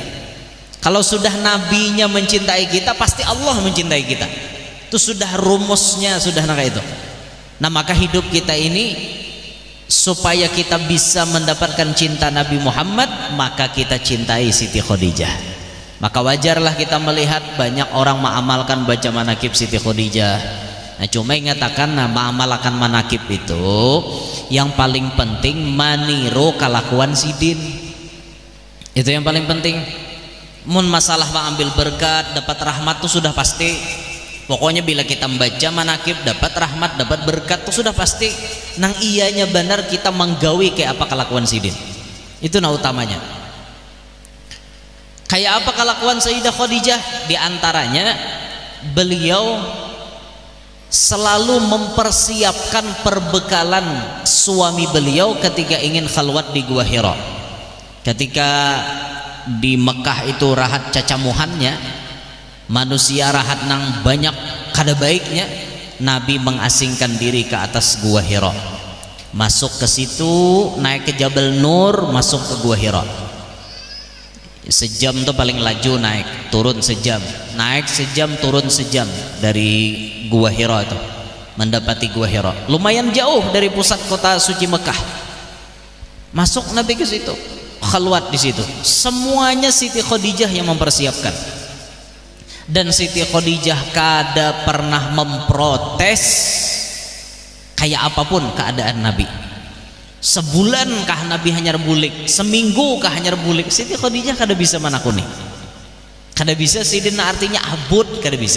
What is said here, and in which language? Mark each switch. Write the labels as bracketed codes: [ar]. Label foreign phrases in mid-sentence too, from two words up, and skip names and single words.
[id] Kalau sudah nabinya mencintai kita, pasti Allah mencintai kita. Itu sudah rumusnya, sudah kayak itu. Nah maka hidup kita ini supaya kita bisa mendapatkan cinta Nabi Muhammad, maka kita cintai Siti Khadijah. Maka wajarlah kita melihat banyak orang mengamalkan baca manakib Siti Khadijah. Nah cuma ingatakan mengamalkan manakib itu yang paling penting maniru kelakuan Sidin. Itu yang paling penting. Mun masalah mengambil berkat, dapat rahmat itu sudah pasti. Pokoknya bila kita membaca manakib dapat rahmat, dapat berkat itu sudah pasti. [bjn] Nang iyanya benar kita menggawi kayak apa kelakuan Sidin. [id] Itu nah utamanya. Kayak apa kelakuan Sayyidah Khadijah? Di antaranya beliau selalu mempersiapkan perbekalan suami beliau ketika ingin khalwat di Gua Hira. [bjn] Ketika di Mekah itu rahat cacamuhannya, manusia rahat nang banyak kada baiknya, [id] Nabi mengasingkan diri ke atas Gua Hira, masuk ke situ, naik ke Jabal Nur, masuk ke Gua Hira. Sejam tuh paling laju naik, turun sejam, naik sejam, turun sejam dari Gua Hira itu, mendapati Gua Hira. Lumayan jauh dari pusat kota suci Mekah. Masuk Nabi ke situ, khalwat di situ. Semuanya Siti Khadijah yang mempersiapkan. Dan Siti Khadijah kada pernah memprotes kayak apapun keadaan Nabi. [bjn] Sebulan kah Nabi hanya bulik, seminggu kah hanya bulik, Siti Khadijah kada bisa manakuni, kada bisa Sidin artinya abud, kada bisa.